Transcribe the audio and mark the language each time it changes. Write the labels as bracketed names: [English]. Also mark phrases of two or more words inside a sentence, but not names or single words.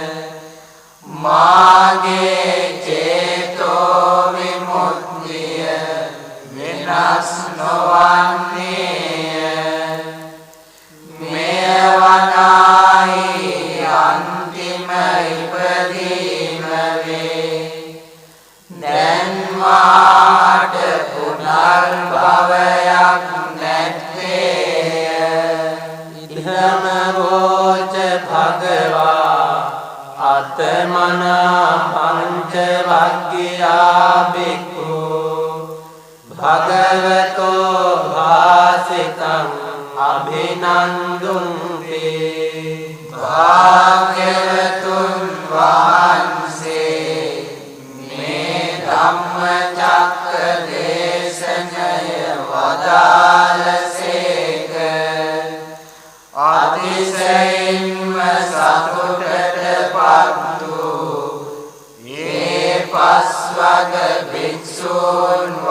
[Sinhala] මාගේ චේතෝ විමුක්තිය වෙනස් නොවන්නේය මෙය වනායි අන්තිම ඉපදීම වේ දැන් මාට පුනර්භවයක් නැත්තේය [Pali] ඉදම වෝච භගවා අතමනා පංච වග්ගියා බික්ඛු භගවතෝ භාසිතං අභිනන්දුන්ති [Sinhala] භාග්‍යවතුන් වහන්සේ මේ ධම්මචක්ක දේශනය වදාළසේක අතිශයින්ම සතුටටපත් වූ මේ පස්වග භික්ෂූන්